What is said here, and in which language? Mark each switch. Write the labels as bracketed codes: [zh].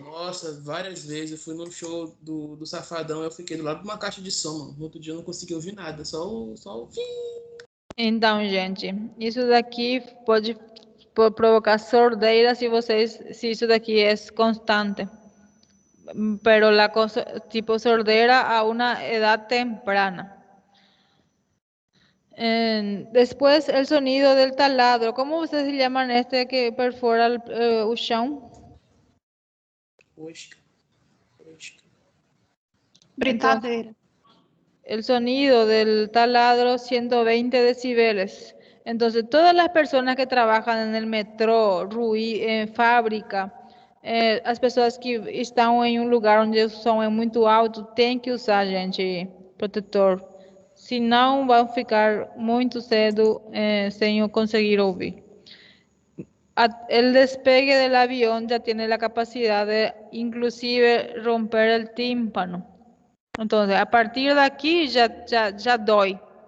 [pt] Nossa, várias vezes. Eu fui no show do Safadão, eu fiquei do lado de uma caixa de som, mano. No outro dia eu não consegui ouvir nada, só o fim. Então, gente, isso daqui pode provocar sordeira se isso daqui é constante. [es] Pero la cosa, tipo sordera a una edad temprana. Después el sonido del taladro. ¿Cómo ustedes llaman este que perfora el chão? Oscar. [pt] Brincadeira. [es] El sonido del taladro, 120 decibeles. Entonces, todas las personas que trabajan en el metro, fábrica, [pt] as pessoas que estão em um lugar onde o som é muito alto têm que usar, gente, protetor senão vai ficar muito cedo sem eu conseguir ouvir. [es] El despegue del avión ya tiene la capacidad de inclusive romper el tímpano. Entonces, a partir de aquí ya doy.